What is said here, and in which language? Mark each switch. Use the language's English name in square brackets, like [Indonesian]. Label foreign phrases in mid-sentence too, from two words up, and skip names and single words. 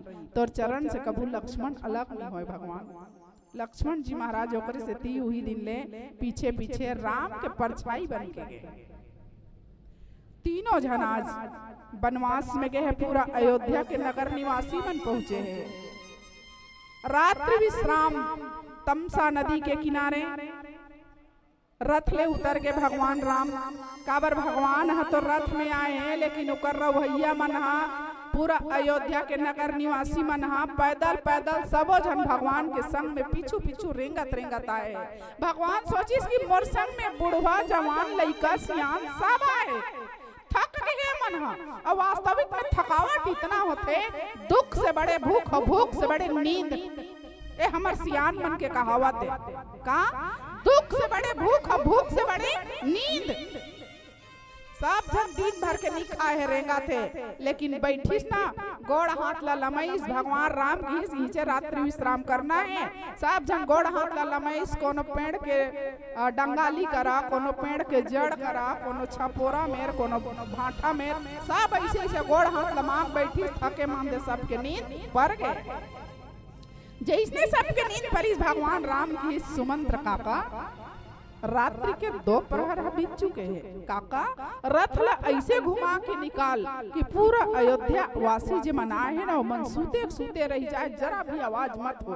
[Chhattisgarhi] तो चरण से कबू लक्ष्मण अलग नहीं होए भगवान। लक्ष्मण जी महाराज ओकरे से ती हुई दिन ले पीछे पीछे राम के परछाई बन के गए। तीनों जन आज वनवास में गए हैं, पूरा अयोध्या के नगर निवासी बन पहुंचे हैं। रात्रि विश्राम तमसा नदी के किनारे रथ ले उतर के भगवान राम। काबर भगवान है तो रथ में आए हैं, लेकिन उकर रवैया मन हा पूरा अयोध्या के नगर निवासी मन हा पैदल पैदल सबो जन भगवान के संग में पीछू पीछू रेंगत आए। भगवान सोचिस कि मोर संग में बुढ़वा जवान लइका सियान सब आए, थक गए मन हा। और वास्तविक में थकावट इतना होते, दुख से बड़े भूख और भूख से बड़े नींद। ए हमर सियान मन के कहावत है का, दुख से बड़े भूख और भूख से बड़े नींद। सब जन दिन भर के नहीं खाए रेंगा थे, लेकिन बैठिस ना गोड़ हाथ ला लमईस भगवान राम की नीचे रात्रि विश्राम करना है। सब जन गोड़ हाथ ला लमईस, कोनो पेड़ के डंगाली करा, कोनो पेड़ के जड़ करा, कोनो छपोरा मेर, कोनो भाटा मेर, सब ऐसे ऐसे गोड़ हाथ लमाक बैठिस, थके मांदे सबके नींद पर गए। जैसने सबके नींद परी भगवान राम की सुमंत्र काका रात्रि के 2 प्रहर बीत चुके हैं। काका रथ ला ऐसे घुमा के निकाल कि पूरा अयोध्या वासी जे मन आए हैं ना मन सूते सूते रह जाए, जरा भी आवाज मत हो।